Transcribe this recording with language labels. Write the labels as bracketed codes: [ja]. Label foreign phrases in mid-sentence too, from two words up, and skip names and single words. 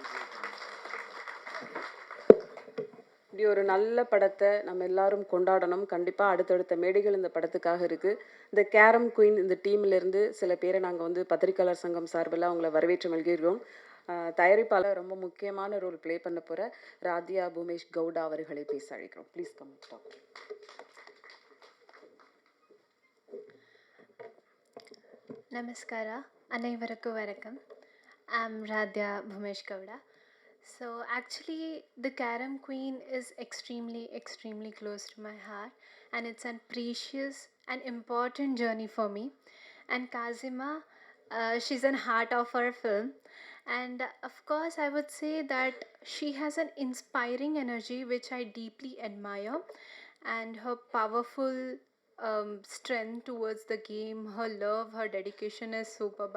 [ta] இப்படி ஒரு நல்ல படத்தை நம்ம எல்லாரும் கொண்டாடணும். கண்டிப்பாக அடுத்தடுத்த மேடைகள் இந்த படத்துக்காக இருக்குது. இந்த கேரம் குயின் இந்த டீம்லேருந்து சில பேரை நாங்கள் வந்து பத்திரிகையாளர் சங்கம் சார்பில் அவங்கள வரவேற்று மல்கிறோம். தயாரிப்பாளர் ரொம்ப முக்கியமான [en] role play [ta] பண்ண போகிற ராதியா பூமேஷ் கவுடா அவர்களை பேச அழைக்கிறோம். [en] please come talk. [ta] நமஸ்காரம், அனைவருக்கும் வணக்கம். [en] I'm Radhya Bhumesh Gowda. So actually the Carom Queen is extremely close to my heart, and it's a precious and important journey for me. And Kazima, she's an heart of our film, and of course I would say that she has an inspiring energy which I deeply admire, and her powerful strength towards the game, her love, her dedication is superb.